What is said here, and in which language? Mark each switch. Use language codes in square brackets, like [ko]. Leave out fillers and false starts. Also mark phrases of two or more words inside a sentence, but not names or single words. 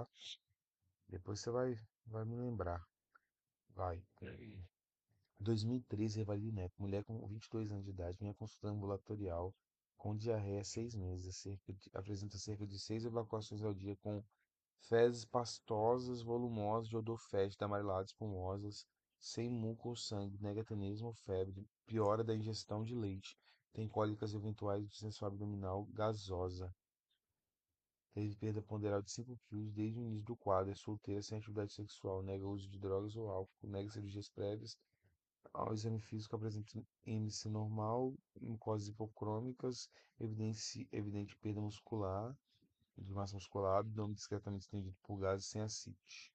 [pt] Depois você vai me lembrar. Vai. 2013, Revalide Neto. Mulher com 22 anos de idade, minha consulta ambulatorial com diarreia há 6 meses. Apresenta cerca de 6 evacuações ao dia com fezes pastosas, volumosas, de odor fétido, amareladas, espumosas, sem muco ou sangue, negacionismo, febre, piora da ingestão de leite, tem cólicas eventuais de distensão abdominal gasosa, teve perda ponderal de 5 quilos desde o início do quadro, é solteira, sem atividade sexual, nega o uso de drogas ou álcool, nega cirurgias prévias, ao exame físico apresenta índice normal, mucosas hipocrômicas, evidente perda muscular, de massa muscular, abdômen discretamente estendido por gases sem ascite.